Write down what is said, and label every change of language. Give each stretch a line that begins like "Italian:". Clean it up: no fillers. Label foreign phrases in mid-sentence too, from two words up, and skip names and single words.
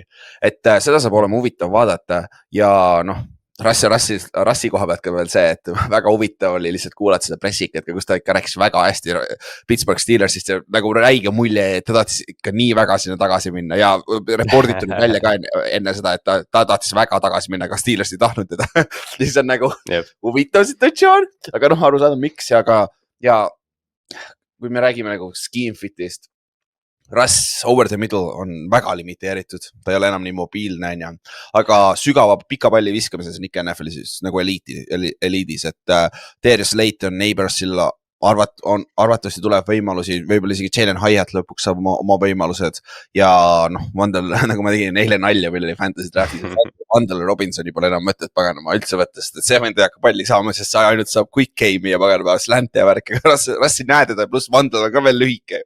Estonian: Et seda saab olema huvitav vaadata ja noh, Rassi koha pealt ka veel see, et väga huvitav oli lihtsalt kuulata seda pressikat, kus ta ikka rääkis väga hästi Pittsburgh Steelersist ja nagu räige mulje, et ta tahtis ikka nii väga sinna tagasi minna ja reporditud välja ka enne seda, et ta tahtis väga tagasi minna, aga Steelers ei tahtnud teda. Siis on nagu huvitav situatsioon, aga noh, aru saada miks ja kui me räägime nagu
English: scheme fit'ist,
Estonian: Russ
English: over the middle
Estonian: on väga limiteeritud, ta ei ole enam nii mobiilne, aga sügava pika palli viskamises on ikka NFL-is nagu eliidis, et Darius Slayton Neighborsil arvatavasti tuleb võimalusi, võib-olla isegi Jalen Hyatt lõpuks saab oma võimalused ja noh, Vandal, nagu ma tegin eile nalja, meil oli
English: fantasy draft'is,
Estonian: Vandal Robinsoni pole enam mõtet paganama üldse võttest, et see vend ei hakka palli saama, sest sa ainult saab
English: quick game'i
Estonian: ja paganama slante ja värk, aga Russi näed teda, pluss Vandal on ka veel lühike.